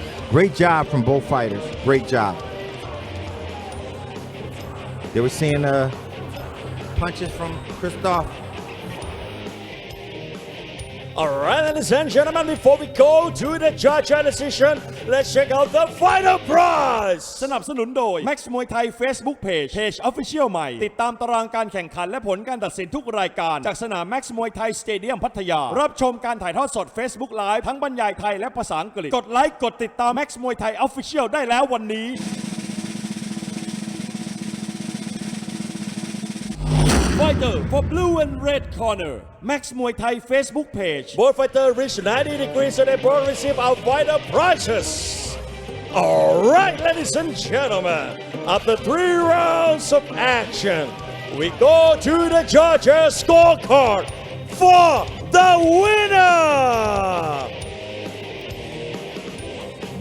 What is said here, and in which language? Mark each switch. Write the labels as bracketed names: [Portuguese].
[English] Great job from both fighters. Great job. They were seeing punches from Christoph. Alright, ladies and gentlemen, before we go to the judge decision, let's check out the final prize. [Thai] สนับสนุนโดย Max Muay Thai Facebook Page Official ใหม่ติดตามตารางการแข่งขันและผลการตัดสินทุกรายการจากสนาม Max Muay Thai Stadium พัทยารับชมการถ่ายทอดสด Facebook Live ทั้งบรรยายไทยและภาษาอังกฤษกดไลค์กดติดตาม Max Muay Thai Official ได้แล้ววันนี้ [English] Fighter for blue and red corner Max Muay Thai Facebook page Both fighters reach 90 degrees and they both receive our fighter prizes. Alright, ladies and gentlemen, after 3 rounds of action, we go to the judges' scorecard for the winner.